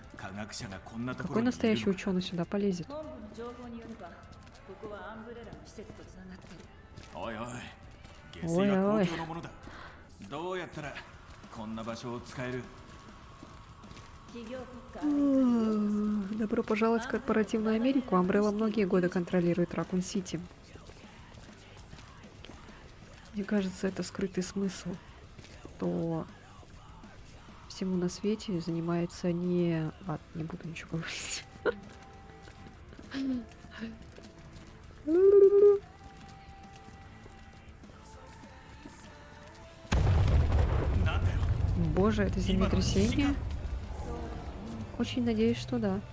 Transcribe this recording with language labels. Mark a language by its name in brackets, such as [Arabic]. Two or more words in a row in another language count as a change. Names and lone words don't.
[Japanese] 学者がこんなとこ [Russian] Какой [Japanese] ろにいる [Russian] настоящий [Japanese] の [Russian] ученый сюда полезет? [Japanese] 本部の情報によればここはアンブレラの施設とつながってる。おいおい下水は公共のものだ。どうやったらこんな場所を使える？企業国家 [Russian] Добро пожаловать в корпоративную Америку. Umbrella многие годы контролирует Ракун-Сити. Мне кажется, это скрытый смысл. То всему на свете занимается не... Ладно, не буду ничего говорить. Боже, это землетрясение? Очень надеюсь, что да.